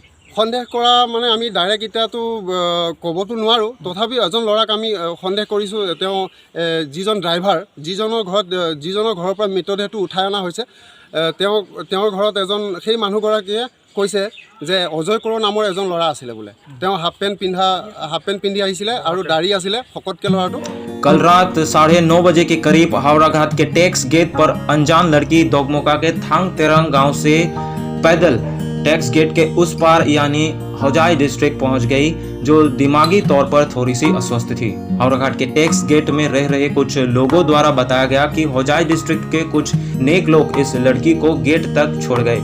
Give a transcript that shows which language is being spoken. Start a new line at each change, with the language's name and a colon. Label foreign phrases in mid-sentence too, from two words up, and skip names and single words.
Assamese: সন্দেহ কৰা মানে আমি ডাইৰেক্ট এতিয়াতো ক'বতো নোৱাৰোঁ, তথাপিও এজন ল'ৰাক আমি সন্দেহ কৰিছোঁ। তেওঁ যিজন ড্ৰাইভাৰ, যিজনৰ ঘৰৰ পৰা মৃতদেহটো উঠাই অনা হৈছে, তেওঁৰ ঘৰত সেই মানুহগৰাকীয়ে কৈছে যে অজয় কোঁৱৰ নামৰ এজন ল'ৰা আছিলে বোলে। তেওঁ
English: half pant
Assamese: পিন্ধি আহিছিলে আৰু দাড়ি আছিলে, শকতকৈ ল'ৰাটো।
Hindi: कल रात 9:30 बजे के करीब हावड़ा घाट के
English: tax gate
Hindi: पर अनजान लड़की दोगमोका के थांग तेरंग गांव से पैदल
English: tax gate
Hindi: के उस पार यानी हौजाई डिस्ट्रिक्ट पहुंच गई, जो दिमागी तौर पर थोड़ी सी अस्वस्थ थी। हावड़ा घाट के
English: tax gate
Hindi: में रह रहे कुछ लोगों द्वारा बताया गया कि हौजाई डिस्ट्रिक्ट के कुछ नेक लोग इस लड़की को गेट तक छोड़ गए।